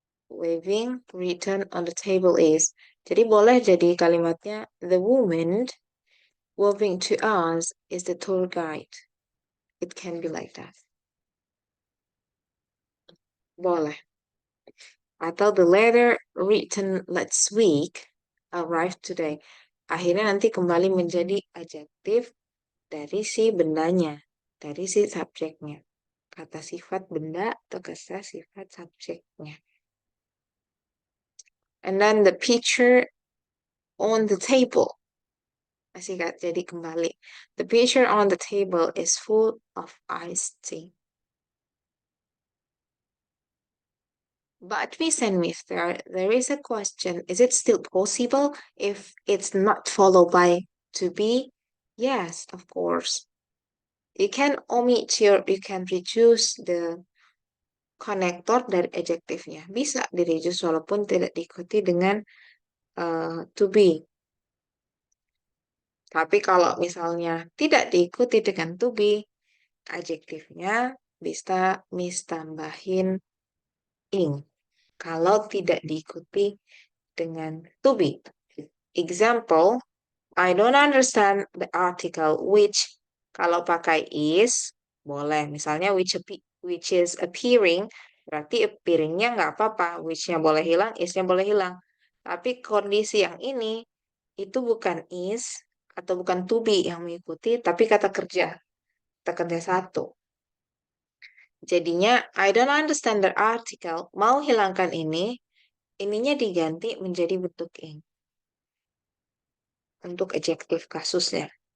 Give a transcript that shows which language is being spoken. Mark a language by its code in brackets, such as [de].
[en] Waving written on the table is. [id] Jadi boleh jadi kalimatnya [en] the woman waving to us is the tour guide. It can be like that. [id] Boleh. Atau [en] the letter written last week arrived today. [id] Akhirnya nanti kembali menjadi adjektif dari si bendanya, dari si subjeknya. Kata sifat benda atau kata sifat subjeknya. [en] And then the picture on the table. [id] Masih gak jadi kembali. [en] The picture on the table is full of iced tea. But Miss and Mister, there is a question. Is it still possible if it's not followed by to be? Yes, of course. You can you can reduce the connector [id] dari adjektifnya. Bisa di-reduce walaupun tidak diikuti dengan to be. Tapi kalau misalnya tidak diikuti dengan to be, adjektifnya bisa Miss tambahin ing. Kalau tidak diikuti dengan to be. [en] Example, I don't understand the article which. [id] Kalau pakai is, boleh. Misalnya [en] which is appearing, [id] berarti appearingnya nggak apa-apa. Which-nya boleh hilang, is-nya boleh hilang. Tapi kondisi yang ini, itu bukan is, atau bukan to be yang mengikuti, tapi kata kerja. Kata kerja satu. Jadinya, [en] I don't understand the article. [id] Mau hilangkan ini, ininya diganti menjadi bentuk ing. Untuk adjektif kasusnya.